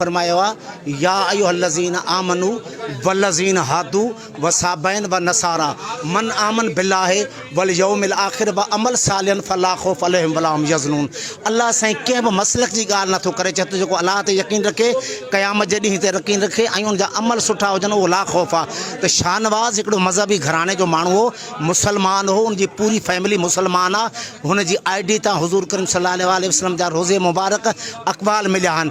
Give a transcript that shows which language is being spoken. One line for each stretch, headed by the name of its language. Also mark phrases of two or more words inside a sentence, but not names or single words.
Arabic: फरमायो يا أيها الذين آمنوا والذين هادوا والصابئين والنصارى من آمن بالله واليوم الآخر وعمل صالحا فلا خوف عليهم ولا هم يحزنون.
Sindhi: अल्लाह साईं कंहिं बि मसलक जी ॻाल्हि नथो करे, चए थो जेको अलाह ते यकीन रखे, क़यामत जे ॾींहं ते यकीन रखे ऐं उनजा अमल सुठा हुजनि उहो
Arabic: لا خوف
Sindhi: आहे। त शाहनवाज़ हिकिड़ो मज़हबी घराणे जो माण्हू हो, मुसलमान हो, उनजी पूरी फैमिली मुसलमान आहे। हुनजी ID तां हुज़ूर करीम
Arabic: صلى الله عليه وسلم
Sindhi: जा रोज़े मुबारक अक़बाल मिलिया आहिनि।